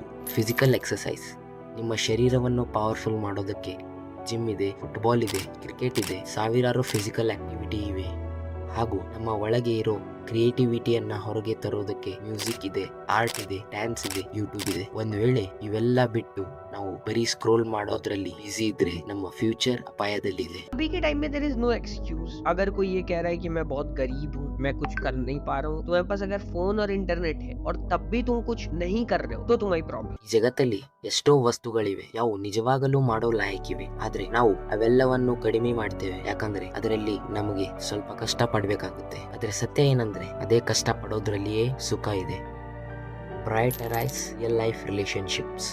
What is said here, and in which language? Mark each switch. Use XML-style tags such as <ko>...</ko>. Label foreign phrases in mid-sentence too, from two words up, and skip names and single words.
<en>physical exercise,</en> <kn>ನಿಮ್ಮ ಶರೀರವನ್ನು ಪವರ್ಫುಲ್ ಮಾಡೋದಕ್ಕೆ ಜಿಮ್ ಇದೆ, ಫುಟ್ಬಾಲ್ ಇದೆ, ಕ್ರಿಕೆಟ್ ಇದೆ, ಸಾವಿರಾರು</kn> <en>physical activity</en> <kn>ಇವೆ. ಹಾಗೂ ನಮ್ಮ ಒಳಗೆ ಇರೋ ಕ್ರಿಯೇಟಿವಿಟಿಯನ್ನ ಹೊರಗೆ ತರೋದಕ್ಕೆ ಮ್ಯೂಸಿಕ್ ಇದೆ, ಆರ್ಟ್ ಇದೆ, ಡ್ಯಾನ್ಸ್ ಇದೆ, ಯೂಟ್ಯೂಬ್ ಇದೆ. ಒಂದ್ ವೇಳೆ ಇವೆಲ್ಲ ಬಿಟ್ಟು ನಾವು ಬರೀ ಸ್ಕ್ರೋಲ್ ಮಾಡೋದ್ರಲ್ಲಿ ಬಿಸಿ ಇದ್ರೆ ನಮ್ಮ ಫ್ಯೂಚರ್ ಅಪಾಯದಲ್ಲಿದೆ.</kn> <hi>अभी के टाइम में</hi> <en>there is no excuse.</en> <hi>अगर कोई ये कह रहा है कि मैं बहुत गरीब हूँ, मैं कुछ कर नहीं पा रहा हूँ, तुम्हारे पास अगर फोन और इंटरनेट है और तब भी तुम कुछ नहीं कर रहे हो तो तुम्हारी प्रॉब्लम.</hi> <kn>ಈ ಜಗತ್ತಲ್ಲಿ ಎಷ್ಟೋ ವಸ್ತುಗಳಿವೆ ಯಾವ ನಿಜವಾಗಲೂ ಮಾಡೋ ಲಾಯಕ್ಕಿವೆ, ಆದ್ರೆ ನಾವು ಅವೆಲ್ಲವನ್ನು ಕಡಿಮೆ ಮಾಡ್ತೇವೆ, ಯಾಕಂದ್ರೆ ಅದರಲ್ಲಿ ನಮಗೆ ಸ್ವಲ್ಪ ಕಷ್ಟ ಪಡ್ಬೇಕಾಗುತ್ತೆ. ಆದ್ರೆ ಸತ್ಯ ಏನಂದ್ರೆ ಅದೇ ಕಷ್ಟ ಪಡೋದ್ರಲ್ಲಿಯೇ ಸುಖ ಇದೆ.</kn> <en>Prioritise real life relationships.</en>